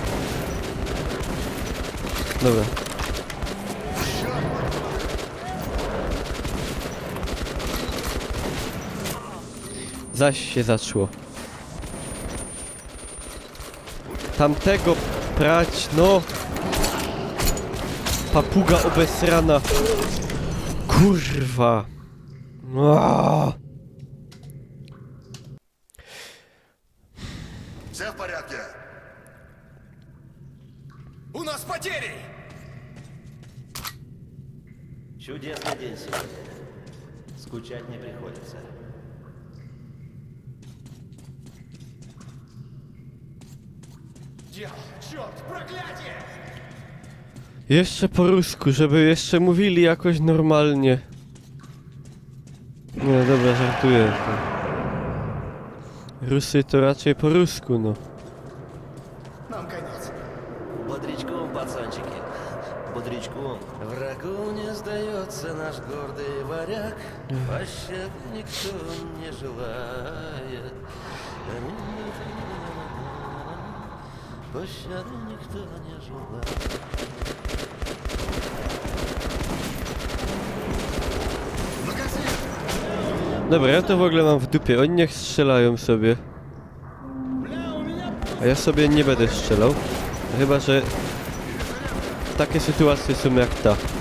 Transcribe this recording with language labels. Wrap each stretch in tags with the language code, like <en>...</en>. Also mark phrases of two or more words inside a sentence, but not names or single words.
<pl>Dobra. Zaś się zaczło. Tamtego prać, no! Papuga obesrana. Kurwa. Aaaa.</pl> <ru>Все в порядке? У нас потери! Чудесный день сегодня. Скучать не приходится. Черт, проклятие!</ru> <pl>Jeszcze po rusku, żeby jeszcze mówili jakoś normalnie. Nie, dobra, żartuję. Rusy to raczej po rusku, no.</pl> <ru>Нам конец. Бодрячком, пацанчики. Бодрячком. Врагу не сдается наш гордый варяг, пощады никто не желает. Пощады никто не желает.</ru> <pl>Dobra, ja to w ogóle mam w dupie. Oni niech strzelają sobie. A ja sobie nie będę strzelał. Chyba, że takie sytuacje są jak ta.</pl>